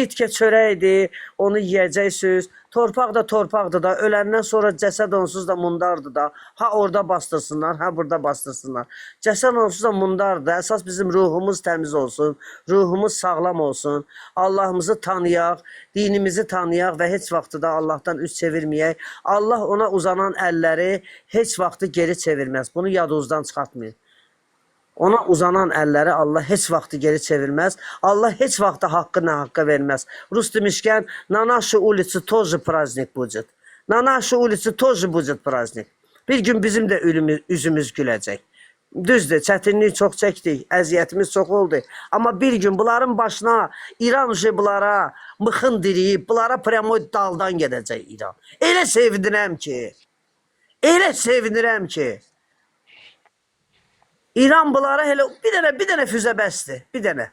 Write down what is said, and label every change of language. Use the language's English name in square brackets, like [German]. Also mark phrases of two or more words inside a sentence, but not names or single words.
[Azerbaijani] itkə çörəkdir, onu yiyəcəksiniz, torpaq da torpaqdır da, öləndən sonra cəsəd onsuz da mundardır da, ha orada bastırsınlar, ha burada bastırsınlar, cəsəd onsuz da mundardır, əsas bizim ruhumuz təmiz olsun, ruhumuz sağlam olsun, Allahımızı tanıyaq, dinimizi tanıyaq və heç vaxtı da Allahdan üz çevirməyək, Allah ona uzanan əlləri heç vaxtı geri çevirməz, bunu yadınızdan çıxartmayın. Ona uzanan əlləri Allah heç vaxtı geri çevirməz. Allah heç vaxtı haqqı nə haqqa verməz. Rus demişkən, [Russian] на нашей улице тоже праздник будет. На нашей улице тоже будет праздник. [Azerbaijani] Bir gün bizim də üzümüz güləcək. Düzdür, çətinlik çox çəkdik, əziyyətimiz çox oldu. Amma bir gün bunların başına İran bunlara mıxın diriyib, bunlara pryamoy daldan gedəcək İran. Elə sevinirəm ki, İran bunlara elə bir dənə füzə bəsdir, bir dənə.